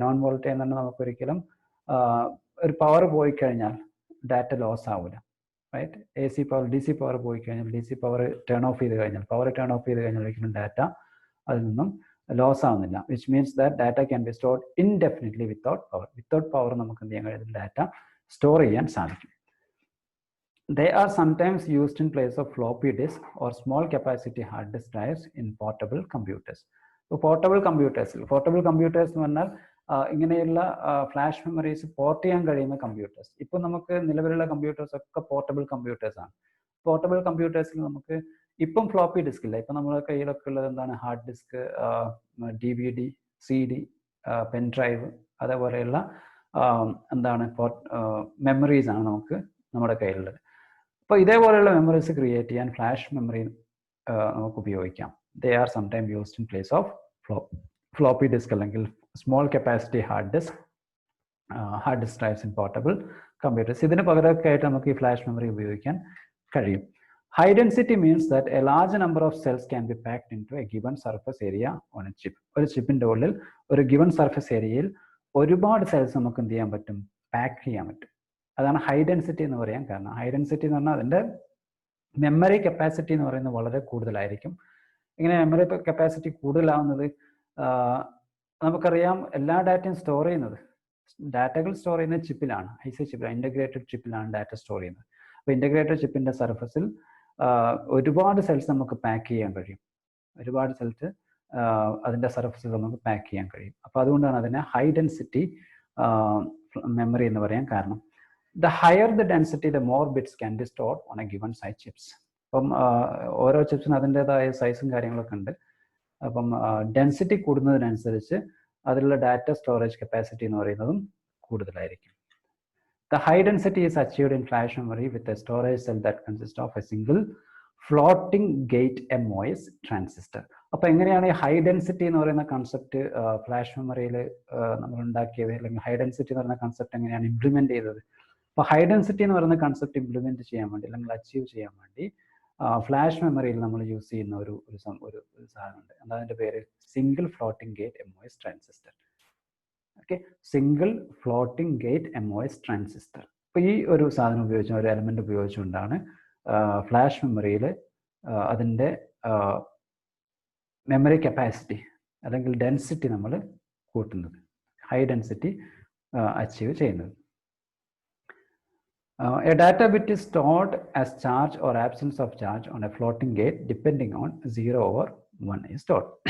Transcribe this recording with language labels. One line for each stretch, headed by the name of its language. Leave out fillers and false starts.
Malayalam: Non volatile എന്ന് പറഞ്ഞാൽ നമുക്കൊരിക്കലും ഒരു പവർ പോയി കഴിഞ്ഞാൽ ഡാറ്റ ലോസ് ആവില്ല. Right? AC power, DC power പോയി കഴിഞ്ഞാൽ, DC പവർ ടേൺ ഓഫ് ചെയ്ത് കഴിഞ്ഞാൽ ഒരിക്കലും ഡാറ്റ അതിൽ നിന്നും ലോസ് ആവുന്നില്ല.
English: Which means that data can be stored indefinitely without power. Without power
Malayalam: നമുക്ക് എന്ത് ചെയ്യാൻ കഴിയും? ഡാറ്റ സ്റ്റോർ ചെയ്യാൻ സാധിക്കും.
English: They are sometimes used in place of floppy disk or small capacity hard disk drives in portable computers.
Malayalam: ഇപ്പോൾ portable computers എന്ന് പറഞ്ഞാൽ ഇങ്ങനെയുള്ള ഫ്ലാഷ് മെമ്മറീസ് പോർട്ട് ചെയ്യാൻ കഴിയുന്ന കമ്പ്യൂട്ടേഴ്സ്. ഇപ്പോൾ നമുക്ക് നിലവിലുള്ള കമ്പ്യൂട്ടേഴ്സ് ഒക്കെ പോർട്ടബിൾ കമ്പ്യൂട്ടേഴ്സ് ആണ്. പോർട്ടബിൾ കമ്പ്യൂട്ടേഴ്സിൽ നമുക്ക് ഇപ്പം ഫ്ലോപ്പി ഡിസ്ക് ഇല്ല. ഇപ്പം നമ്മുടെ കയ്യിലൊക്കെ ഉള്ളത് എന്താണ്? Hard disk, DVD, CD, pen drive, അതേപോലെയുള്ള എന്താണ് മെമ്മറീസ് ആണ് നമുക്ക് നമ്മുടെ കയ്യിലുള്ളത്. അപ്പോൾ ഇതേപോലെയുള്ള മെമ്മറീസ് ക്രിയേറ്റ് ചെയ്യാൻ ഫ്ലാഷ് മെമ്മറി നമുക്ക് ഉപയോഗിക്കാം.
English: They are sometimes used in place of floppy disk
Malayalam: അല്ലെങ്കിൽ
English: small capacity hard disk drives in portable computers.
Malayalam: ഇതിന് പകരമൊക്കെ ആയിട്ട് നമുക്ക് ഈ ഫ്ലാഷ് മെമ്മറി ഉപയോഗിക്കാൻ കഴിയും.
English: High density means that a large number of cells can be packed into a given surface area on a chip.
Malayalam: ഒരു ചിപ്പിന്റെ ഉള്ളിൽ ഒരു ഗിവൺ സർഫസ് ഏരിയയിൽ ഒരുപാട് സെൽസ് നമുക്ക് എന്ത് ചെയ്യാൻ പറ്റും, പാക്ക് ചെയ്യാൻ പറ്റും. അതാണ് ഹൈ ഡെൻസിറ്റി എന്ന് പറയാൻ കാരണം. ഹൈ ഡെൻസിറ്റി എന്ന് പറഞ്ഞാൽ അതിന്റെ മെമ്മറി കപ്പാസിറ്റി എന്ന് പറയുന്നത് വളരെ കൂടുതലായിരിക്കും. ഇങ്ങനെ മെമ്മറി കപ്പാസിറ്റി കൂടുതലാവുന്നത് നമുക്കറിയാം, എല്ലാ ഡാറ്റയും സ്റ്റോർ ചെയ്യുന്നത്, ഡാറ്റകൾ സ്റ്റോർ ചെയ്യുന്നത് ചിപ്പിലാണ്, IC ചിപ്പിലാണ്, ഇൻ്റഗ്രേറ്റഡ് ചിപ്പിലാണ് ഡാറ്റ സ്റ്റോർ ചെയ്യുന്നത്. അപ്പോൾ ഇൻ്റഗ്രേറ്റഡ് ചിപ്പിന്റെ സർഫസിൽ ഒരുപാട് സെൽസ് നമുക്ക് പാക്ക് ചെയ്യാൻ കഴിയും. ഒരുപാട് സെൽസ് അതിൻ്റെ സർഫസിൽ നമുക്ക് പാക്ക് ചെയ്യാൻ കഴിയും. അപ്പോൾ അതുകൊണ്ടാണ് അതിനെ ഹൈ ഡെൻസിറ്റി മെമ്മറി എന്ന് പറയാൻ കാരണം.
English: The higher the density the more bits can be stored on a given size chips.
Malayalam: അപ്പം ഓരോ ചിപ്സിനും അതിൻ്റെതായ സൈസും കാര്യങ്ങളൊക്കെ ഉണ്ട്. അപ്പം ഡെൻസിറ്റി കൂടുന്നതിനനുസരിച്ച് അതിലുള്ള ഡാറ്റ സ്റ്റോറേജ് കപ്പാസിറ്റി എന്ന് പറയുന്നതും കൂടുതലായിരിക്കും.
English: The high density is achieved in flash memory with a storage cell that consists of a single floating gate MOS transistor.
Malayalam: അപ്പോൾ എങ്ങനെയാണ് ഈ ഹൈ ഡെൻസിറ്റി എന്ന് പറയുന്ന കൺസെപ്റ്റ് ഫ്ലാഷ് മെമ്മറിയിൽ നമ്മൾ ഉണ്ടാക്കിയത്, അല്ലെങ്കിൽ ഹൈ ഡെൻസിറ്റി എന്ന് പറയുന്ന കൺസെപ്റ്റ് എങ്ങനെയാണ് ഇംപ്ലിമെന്റ് ചെയ്തത്? അപ്പോൾ ഹൈ ഡെൻസിറ്റി എന്ന് പറയുന്ന കൺസെപ്റ്റ് ഇംപ്ലിമെന്റ് ചെയ്യാൻ വേണ്ടി, അല്ലെങ്കിൽ അച്ചീവ് ചെയ്യാൻ വേണ്ടി ഫ്ലാഷ് മെമ്മറിയിൽ നമ്മൾ യൂസ് ചെയ്യുന്ന ഒരു സാധനമുണ്ട്. അതിൻ്റെ പേര് single floating gate MOS transistor. Okay, single floating gate MOS transistor. അപ്പോൾ ഈ ഒരു സാധനം ഉപയോഗിച്ച്, ഒരു എലമെന്റ് ഉപയോഗിച്ചുകൊണ്ടാണ് ഫ്ലാഷ് മെമ്മറിയിൽ അതിൻ്റെ മെമ്മറി കപ്പാസിറ്റി അല്ലെങ്കിൽ ഡെൻസിറ്റി നമ്മൾ കൂട്ടുന്നത്, ഹൈ ഡെൻസിറ്റി അച്ചീവ് ചെയ്യുന്നത്.
English: A data bit is stored as charge or absence of charge on a floating gate depending on 0/1 is stored.